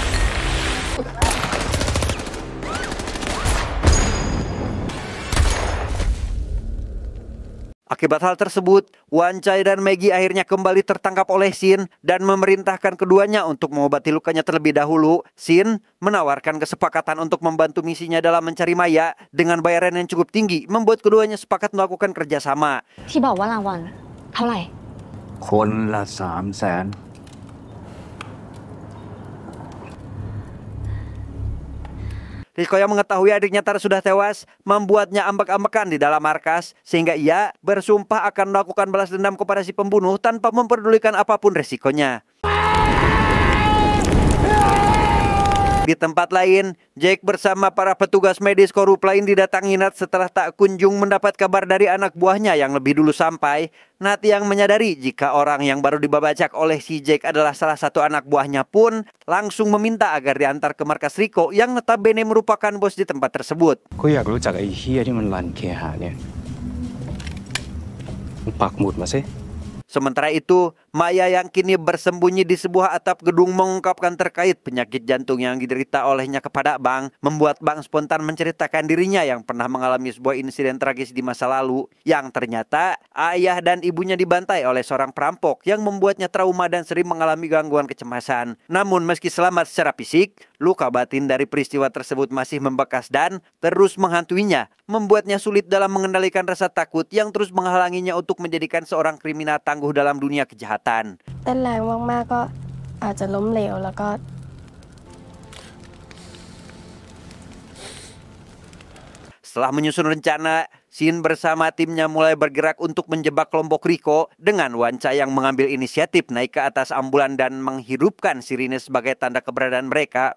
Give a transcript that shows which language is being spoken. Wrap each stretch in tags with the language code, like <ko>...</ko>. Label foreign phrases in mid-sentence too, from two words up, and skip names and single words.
<id>Akibat hal tersebut, Wancai dan Maggie akhirnya kembali tertangkap oleh Shin dan memerintahkan keduanya untuk mengobati lukanya terlebih dahulu. Shin menawarkan kesepakatan untuk membantu misinya dalam mencari Maya dengan bayaran yang cukup tinggi, membuat keduanya sepakat melakukan kerjasama.</id> <th>ที่บอกว่ารางวัลเท่าไหร่ คนละ300,000</th> <id>Riko yang mengetahui adiknya Tar sudah tewas membuatnya ambek-ambekan di dalam markas sehingga ia bersumpah akan melakukan balas dendam kepada si pembunuh tanpa memperdulikan apapun resikonya. Di tempat lain, Jake bersama para petugas medis korup lain didatangi Nat setelah tak kunjung mendapat kabar dari anak buahnya yang lebih dulu sampai. Nat yang menyadari jika orang yang baru dibabacak oleh si Jake adalah salah satu anak buahnya pun langsung meminta agar diantar ke markas Riko yang notabene merupakan bos di tempat tersebut.</id> <th>กูอยากรู้จักไอ้เฮียที่มันรันเคหะเนี่ยมึงปักหมุดมาสิ</th> <id>Sementara itu, Maya yang kini bersembunyi di sebuah atap gedung mengungkapkan terkait penyakit jantung yang diderita olehnya kepada Bang, membuat Bang spontan menceritakan dirinya yang pernah mengalami sebuah insiden tragis di masa lalu, yang ternyata ayah dan ibunya dibantai oleh seorang perampok yang membuatnya trauma dan sering mengalami gangguan kecemasan. Namun meski selamat secara fisik, luka batin dari peristiwa tersebut masih membekas dan terus menghantuinya, membuatnya sulit dalam mengendalikan rasa takut yang terus menghalanginya untuk menjadikan seorang kriminal tangguh dalam dunia kejahatan.</id> <th>เต้นแรงมากๆก็อาจจะล้มเหลวแล้วก็</th> <id>Setelah menyusun rencana, Shin bersama timnya mulai bergerak untuk menjebak kelompok Riko dengan Wancai yang mengambil inisiatif naik ke atas ambulan dan menghirupkan sirine sebagai tanda keberadaan mereka.</id>